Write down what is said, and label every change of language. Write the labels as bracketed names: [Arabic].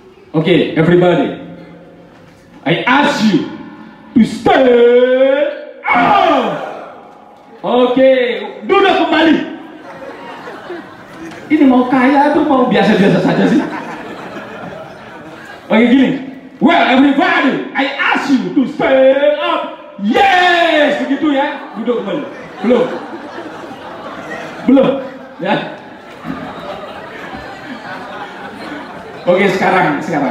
[English] Oke, everybody, I ask you to stand up. [Indonesian] Oke, duduk kembali. Ini mau kaya atau mau biasa-biasa saja sih? Oke, gini. [English] Well, everybody, I ask you to stand up. Yes, [Indonesian] begitu ya. Duduk kembali. Belum, ya. Oke, sekarang.